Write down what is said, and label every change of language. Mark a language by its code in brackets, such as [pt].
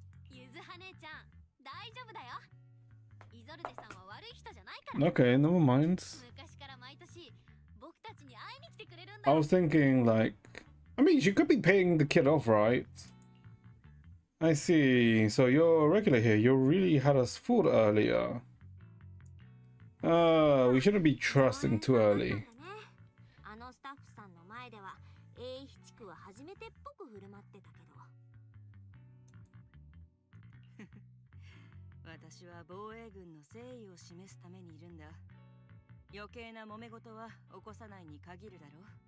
[ja] ゆずは姉ちゃん、大丈夫だよ。イゾルデさんは悪い人じゃないから。 [en] Okay, never mind. [ja] 昔から毎年僕たちに会いに来てくれるんだ [en] I [ja] よ。 [en] was thinking like, I mean, she could be paying the kid off, right? I see. So you're a regular here. You really had us fooled earlier. We shouldn't be trusting too early. [ja] あのスタッフさんの前では英一地区は初めてっぽく振る舞ってたけど。私は防衛軍の誠意を示すためにいるんだ。余計な揉め事は起こさないに限るだろう。